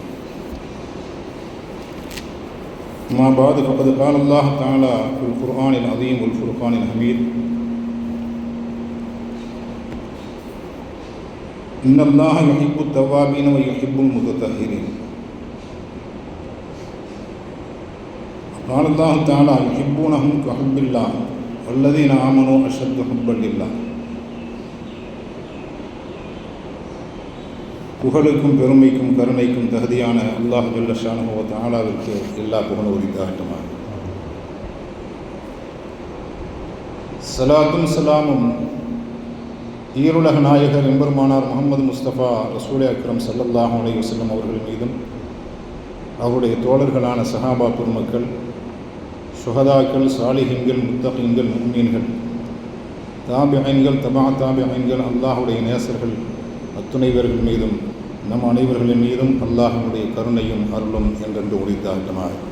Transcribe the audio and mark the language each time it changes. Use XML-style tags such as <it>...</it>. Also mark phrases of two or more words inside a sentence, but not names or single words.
<ar>أما بعد فقد قال الله تعالى في القرآن العظيم والفرقان الحميد. إن الله يحب التوابين ويحب المتطهرين. قال الله تعالى يحبونهم كحب الله والذين آمنوا أشد حبا لله.</ar> <ta>புகழுக்கும் பெருமைக்கும் கருணைக்கும் தகுதியான</ta> <ar>الله جل شأنه</ar> <ta>வ தஆலாவிற்கு எல்லா புகழும் உரித்தாகட்டுமாக. ஸலாத்தும் ஸலாமும் ஈருலக நாயகர் எம்பெருமானார் முஹம்மது முஸ்தபா</ta> <ur>رسولِ اکرم</ur> <ar>صلى الله عليه وسلم</ar> <ta>அவர்கள் மீதும் அவருடைய தோழர்களான சஹாபா பெருமக்கள், சுஹதாக்கள், சாலிஹீன்கள், முத்தகீன்கள், முஃமினீன்கள், தாபிஈன்கள், தபா தாபிஈன்கள், அல்லாஹுடைய நேசர்கள் அத்துணைவர்கள் மீதும் நம் அனைவர்களின் மீதும் அல்லாஹுடைய கருணையும் அருளும் என்றென்று உரித்தாகட்டுமாக.</ta>